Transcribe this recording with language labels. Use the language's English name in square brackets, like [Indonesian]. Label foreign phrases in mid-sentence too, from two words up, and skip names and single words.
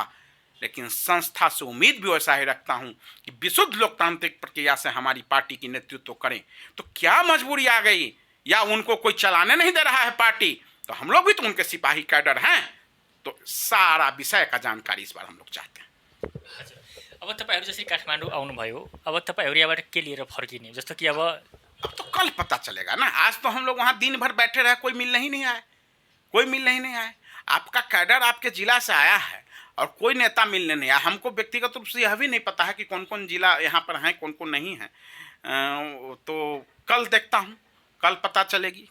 [Hindi] लेकिन संस्था से उम्मीद भी वैसा ही रखता हूं कि विशुद्ध लोकतांत्रिक प्रक्रिया से हमारी पार्टी की नेतृत्व करें। तो क्या मजबूरी आ गई या उनको कोई चलाने नहीं दे रहा है पार्टी, तो हम लोग भी तो उनके सिपाही कैडर हैं। तो सारा विषय का जानकारी इस बार हम लोग चाहते हैं। [Nepali] अब तपाईँहरू जसरी काठमाडौँ आउनुभयो, अब तपाईँहरू यहाँबाट के लिएर फर्किने? जस्तो कि [Hindi] अब तो कल पता चलेगा ना। आज तो हम लोग वहाँ दिन भर बैठे रहे, कोई मिलने ही नहीं आए, कोई मिलने ही नहीं आए। आपका कैडर आपके जिला से आया है और कोई नेता मिलने नहीं आया। हमको व्यक्तिगत रूप से यह भी नहीं पता है कि कौन कौन जिला यहाँ पर हैं, कौन कौन नहीं है। तो कल देखता हूँ, कल पता चलेगी।